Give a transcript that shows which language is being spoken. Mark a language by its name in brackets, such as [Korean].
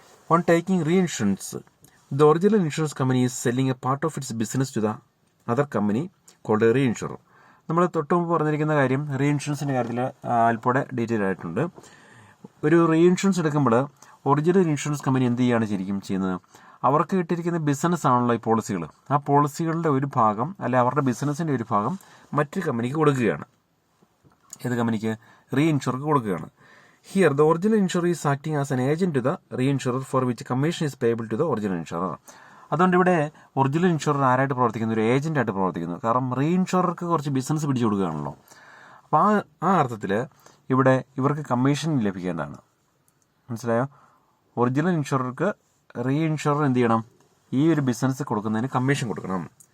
[English] On taking reinsurance, the original insurance company is selling a part of its business to the other company called a reinsurer. [Malayalam] നമ്മൾ തൊട്ട് മുമ്പ് പറഞ്ഞിരിക്കുന്ന കാര്യം റീഇൻഷുറൻസിൻ്റെ കാര്യത്തിൽ അല്പം ഡീറ്റെയിൽ ആയിട്ടുണ്ട്. ഒരു റീഇൻഷുറൻസ് എടുക്കുമ്പോൾ ഒറിജിനൽ ഇൻഷുറൻസ് കമ്പനി എന്ത് ചെയ്യുകയാണ് ശരിക്കും ചെയ്യുന്നത്? അവർക്ക് കിട്ടിയിരിക്കുന്ന ബിസിനസ് ആണല്ലോ ഈ പോളിസികൾ. ആ പോളിസികളുടെ ഒരു ഭാഗം അല്ലെ അവരുടെ ബിസിനസ്സിൻ്റെ ഒരു ഭാഗം മറ്റൊരു കമ്പനിക്ക് കൊടുക്കുകയാണ്. ഏത് കമ്പനിക്ക്? റീഇൻഷുറർക്ക് കൊടുക്കുകയാണ്. [English] Here, the original insurer is acting as an agent to the reinsurer for which commission is payable to the original insurer. [Malayalam] അതുകൊണ്ട് ഇവിടെ ഒറിജിനൽ ഇൻഷുറർ ആരായിട്ട് പ്രവർത്തിക്കുന്നു? ഒരു ഏജന്റായിട്ട് പ്രവർത്തിക്കുന്നു. കാരണം റീഇൻഷുറർക്ക് കുറച്ച് ബിസിനസ് പിടിച്ചു കൊടുക്കുകയാണല്ലോ. അപ്പോൾ ആ അർത്ഥത്തിൽ ഇവിടെ ഇവർക്ക് കമ്മീഷൻ ലഭിക്കേണ്ടതാണ്. മനസ്സിലായോ? ഒറിജിനൽ ഇൻഷുറർക്ക് റീഇൻഷുറർ എന്ത് ചെയ്യണം? ഈ ഒരു ബിസിനസ് കൊടുക്കുന്നതിന് കമ്മീഷൻ കൊടുക്കണം.